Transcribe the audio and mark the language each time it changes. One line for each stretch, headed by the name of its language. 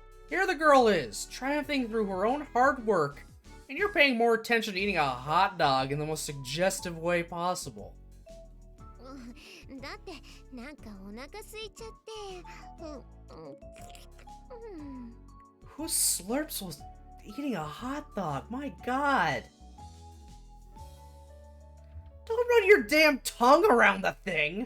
English: Here the girl is, triumphing through her own hard work, and you're paying more attention to eating a hot dog in the most suggestive way possible.
Japanese: だってなんかお腹空いちゃって
English: Who slurps while eating a hot dog? My god. Don't run your damn tongue around the thing.